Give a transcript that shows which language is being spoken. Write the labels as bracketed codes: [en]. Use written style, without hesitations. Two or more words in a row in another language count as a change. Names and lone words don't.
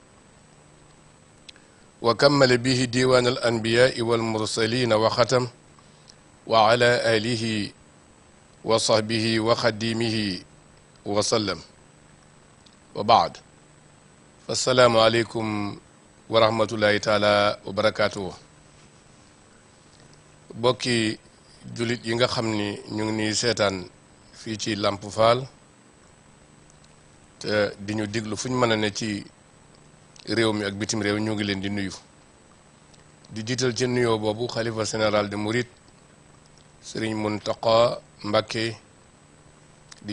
[ar] وكمل به ديوان الأنبياء والمرسلين وختم وعلى آله وصحبه وخديمه وسلم وبعد فالسلام عليكم ورحمة الله تعالى وبركاته [wo] bokki jullit yi nga xam ni ñu ngi nii seetaan fii ci Lamp Fall te di ñu diglu fu ñu mën a ne ci réew mi ak bitim réew ñu ngi leen di nuyu di jiital ci nuyoo boobu xalifa général de Mouride Serigne Mountakha Mbacké di